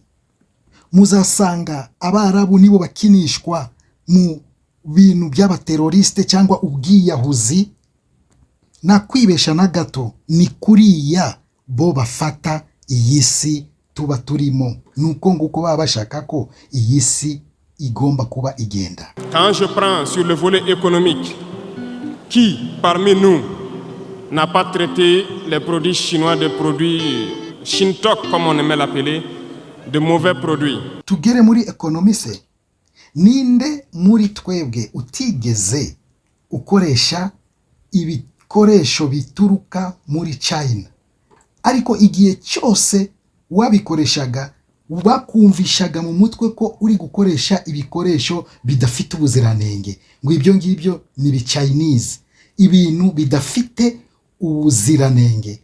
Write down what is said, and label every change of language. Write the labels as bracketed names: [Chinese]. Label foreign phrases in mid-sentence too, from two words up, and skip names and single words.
[Kinyarwanda] Muzasanga abarabu nibo bakinishwa mu bintu by'abateroriste cyangwa ubwiyahuzi. Na kwibesha na gato ni kuriya bo bafata iyi si tuba turimo, nuko nguko baba bashaka ko iyi si igomba kuba igenda. [French] Quand je prends sur le volet économique, qui parmi nous n'a pas traité les produits chinois de produits Shintok comme on aimait l'appeler, de mauvais produits? [Kinyarwanda] Tugere muri ekonomi se, ninde muri twebwe utigeze ukoresha ibikoresho bituruka muri China, ariko igihe cyose wabikoreshaga bakumvishaga mu mutwe ko uri gukoresha ibikoresho bidafite ubuziranenge, ngo ibyo ngibyo ni bi Chinese, ibintu bidafite ubuziranenge.